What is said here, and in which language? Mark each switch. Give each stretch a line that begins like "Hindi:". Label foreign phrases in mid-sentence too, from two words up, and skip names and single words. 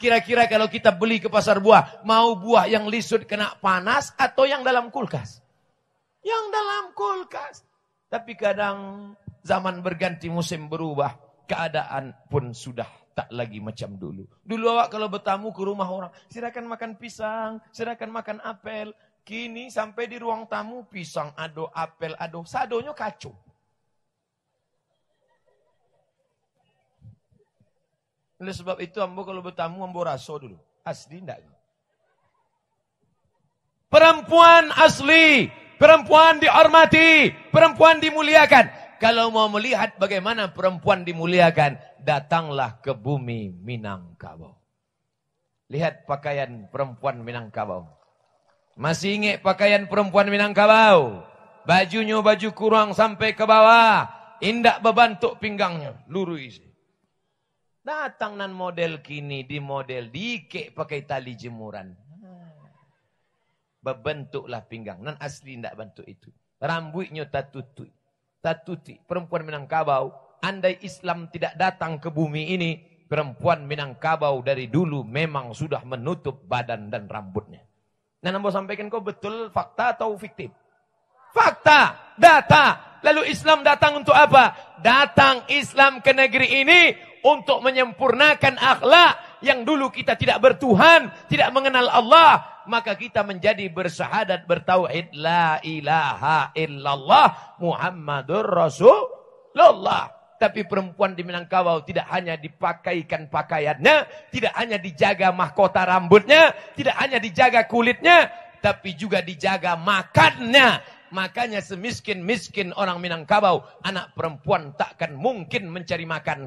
Indonesian: Kira-kira kalau kita beli ke pasar buah, mau buah yang lisut kena panas atau yang dalam kulkas? Yang dalam kulkas. Tapi kadang zaman berganti, musim berubah, keadaan pun sudah tak lagi macam dulu. Dulu awak kalau bertamu ke rumah orang, silakan makan pisang, silakan makan apel.
Minangkabau: Kini sampai di ruang tamu, pisang ado, apel ado, sadonya kacau. Oleh sebab itu ambo kalau bertamu ambo raso dulu.
Indonesian: Asli enggak? Perempuan asli. Perempuan dihormati. Perempuan dimuliakan. Kalau mau melihat bagaimana perempuan dimuliakan. Datanglah ke bumi Minangkabau. Lihat pakaian perempuan Minangkabau. Masih ingat pakaian perempuan Minangkabau? Bajunya baju kurang sampai ke bawah.
Minangkabau: Indak berbantuk pinggangnya.
Indonesian: Lurus.
Minangkabau: Datang nan model kini di model dikek pakai tali jemuran.
Indonesian: Berbentuklah pinggang. Nan asli tidak bentuk itu. Rambutnya tatuti. Tatuti. Perempuan Minangkabau. Andai Islam tidak datang ke bumi ini. Perempuan Minangkabau dari dulu memang sudah menutup badan dan rambutnya. Nah, nampak sampaikan kau betul fakta atau fiktif? Fakta. Data. Lalu Islam datang untuk apa? Datang Islam ke negeri ini. Untuk menyempurnakan akhlak yang dulu kita tidak bertuhan, tidak mengenal Allah, maka kita menjadi bersyahadat bertauhid
Arabic: la ilaha illallah Muhammadur Rasulullah.
Indonesian: Tapi perempuan di Minangkabau tidak hanya dipakaikan pakaiannya, tidak hanya dijaga mahkota rambutnya, tidak hanya dijaga kulitnya, tapi juga dijaga makannya. Makanya semiskin-miskin orang Minangkabau, anak perempuan takkan mungkin mencari makan.